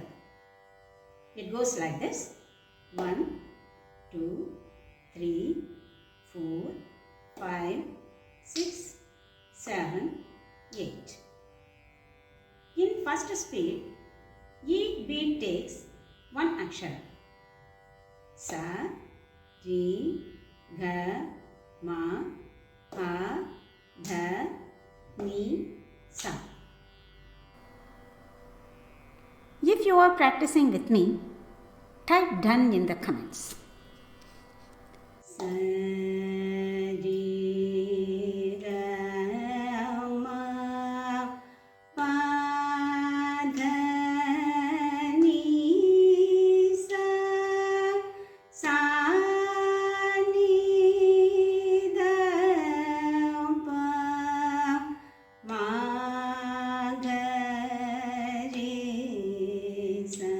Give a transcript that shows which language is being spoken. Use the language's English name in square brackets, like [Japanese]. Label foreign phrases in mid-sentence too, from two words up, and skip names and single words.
[English] It goes like this: 1, 2, 3, 4, 5, 6, 7, 8. In first speed, each beat takes one akshara. Sa, Ri, Ga, Ma, Pa, Dha, Ni, Sa. If you are practicing with me, type done in the comments. Sa, Ri, Ga, Ma, Pa, Dha, Ni, Sa, Sa, Ni, Dha, Pa, Ma, Dha, Re, Sa.